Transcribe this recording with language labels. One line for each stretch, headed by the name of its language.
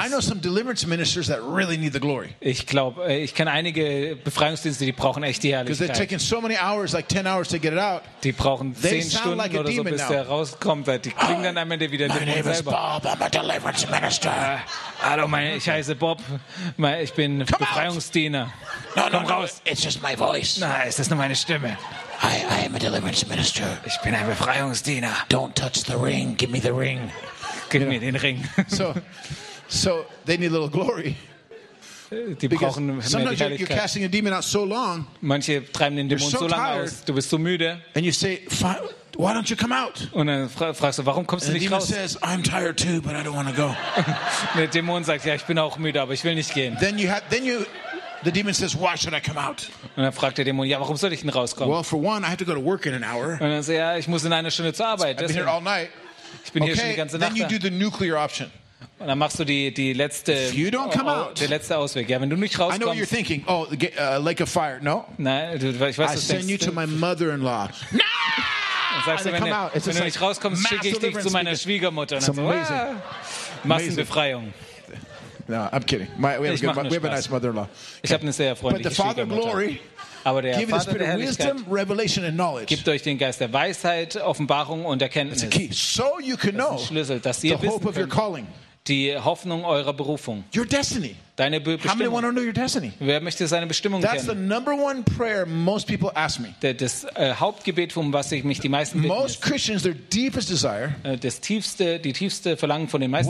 English: I know some deliverance ministers that really need the glory.
German: Ich glaube, ich kenne einige Befreiungsdienste, die brauchen echt die Herrlichkeit.
English: Because they're taking so many hours, like 10 hours to get it out.
German: Die brauchen 10 Stunden
English: like
German: oder so, bis der rauskommt, weil die kriegen dann am Ende wieder den Dämonen selber.
English: My name is Bob. I'm a deliverance minister.
German: Hallo, ich heiße Bob. Ich bin
English: come
German: Befreiungsdiener.
English: No,
German: komm
English: no,
German: raus.
English: It's just my voice.
German: Nein, es ist nur meine Stimme.
English: I am a deliverance minister.
German: Ich bin ein Befreiungsdiener.
English: Don't touch the ring. Give me the ring.
German: Gib mir den Ring.
English: So they need a little glory.
German: Die brauchen mehr Herrlichkeit.
English: Sometimes you're casting a demon out so long.
German: Manche treiben den Dämon so lange aus. Du bist so müde.
English: And you say, why don't you come out?
German: Und dann fragst du, warum kommst du nicht raus?
English: The demon says, I'm tired too, but I don't want to go.
German: Der Dämon sagt, ja, ich bin auch müde, aber ich will nicht gehen.
English: The demon says, why should I come out?
German: Und dann fragt der Dämon, ja, warum soll ich denn rauskommen?
English: Well, for one, I have to go to work in an hour.
German: Und dann sagt er, ja, ich muss in einer Stunde zur Arbeit.
English: I've been here all night.
German: Ich bin hier schon die ganze Nacht.
English: Then you do the nuclear option.
German: Und dann machst du die letzte, der letzte Ausweg. Ja, wenn du nicht rauskommst.
English: I know what you're thinking. Oh, lake of fire. No.
German: Nein, du, ich weiß, was
English: I send you to my mother-in-law.
German: Und sagst du, wenn du nicht rauskommst, schicke ich dich zu meiner Schwiegermutter. Und dann sagst du, Massenbefreiung.
English: No, I'm kidding. We have a nice mother-in-law.
German: Okay. Ich habe eine sehr freundliche Schwiegermutter. Aber der Vater der Herrlichkeit gibt euch den Geist der Weisheit, Offenbarung und Erkenntnis.
English: It's a key. So you can know.
German: Das ist ein Schlüssel, dass ihr wissen könnt. Die Hoffnung eurer Berufung.
English: Your destiny.
German: Deine Bestimmung.
English: How many want to know your destiny?
German: Wer möchte seine Bestimmung
English: That's
German: kennen?
English: That's the number one prayer most people ask me.
German: Das Hauptgebet, um was ich mich die meisten bitten.
English: Most Christians, their deepest desire.
German: Das tiefste, die tiefste Verlangen von den meisten